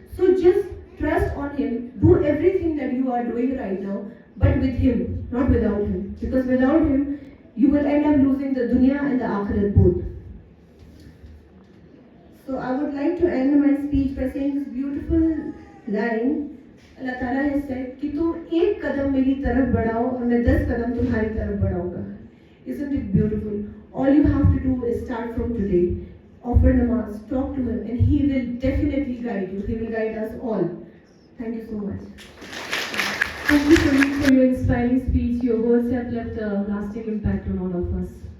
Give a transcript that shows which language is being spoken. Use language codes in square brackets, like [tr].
[en] So just trust on Him, do everything that you are doing right now, but with Him, not without Him. Because without Him, you will end up losing the dunya and the akhirat both. So I would like to end my speech by saying this beautiful line. Allah Ta'ala has said [hi] कि तुम एक कदम मेरी तरफ बढ़ाओ और मैं 10 कदम तुम्हारी तरफ बढ़ाऊंगा. [en] Isn't it beautiful? All you have to do is start from today. Offer namaz, talk to Him, and He will definitely guide you. He will guide us all. Thank you so much. Thank you, Praneet, for your inspiring speech. Your words have left a lasting impact on all of us.